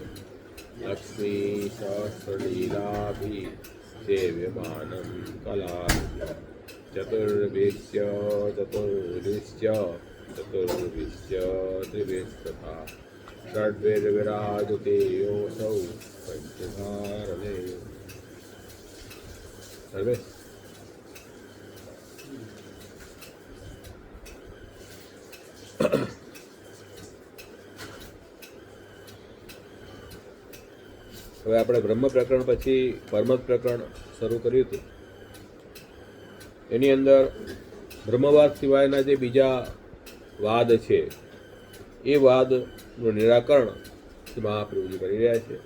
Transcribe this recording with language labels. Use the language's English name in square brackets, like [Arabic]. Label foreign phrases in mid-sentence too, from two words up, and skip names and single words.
[Sanskrit] लक्ष्मीसहस्रलीलाभिः सेव्यमानं कलाभिः चतुर्भिश्च त्रिभिस्तथा षड्भिर्विराजते योऽसौ पञ्चधारणे [Gujarati] सर्वे હવે આપણે બ્રહ્મ પ્રકરણ પછી પરમત પ્રકરણ શરૂ કર્યું હતું. એની અંદર બ્રહ્મવાદ સિવાયના જે બીજા વાદ છે એ વાદનું નિરાકરણ મહાપ્રભુજી કરી રહ્યા છે.